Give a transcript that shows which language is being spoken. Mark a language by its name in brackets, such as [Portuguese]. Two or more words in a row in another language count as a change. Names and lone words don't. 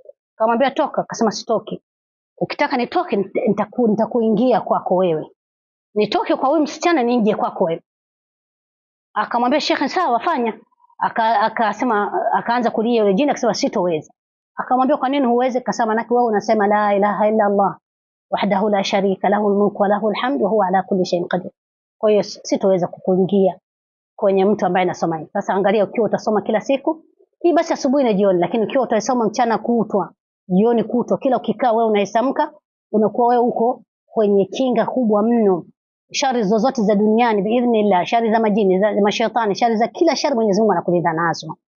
[Swahili] Akamwambia toka, akasema sitoki. Ukitaka nitoke nitakuingia kwako wewe. Nitoke kwa huyu msichana niingie kwako wewe. Akamwambia shekhe sawa fanya. Akasema akaanza kulia yule jini akasema sitoweza. Akamwambia kwa nini huwezi? Akasema naki wewe unasema [Arabic] لا إله إلا الله وحده لا شريك له الملك وله الحمد وهو على كل شيء قدير. [Swahili] Kwa hiyo sitoweza kukuingia kwenye mtu ambaye anasoma hivi. Sasa angalia, ukiwa utasoma kila siku hii basi asubuhi na jioni, lakini ukiwa utasoma mchana kutwa, jioni kutwa, kila ukikaa wewe unahesamka, unakuwa wewe uko kwenye kinga kubwa mno. Shari zozote za duniani biidhnillah, shari za majini, za mashaitani, shari za kila shari Mwenyezi Mungu anakulinda nazo.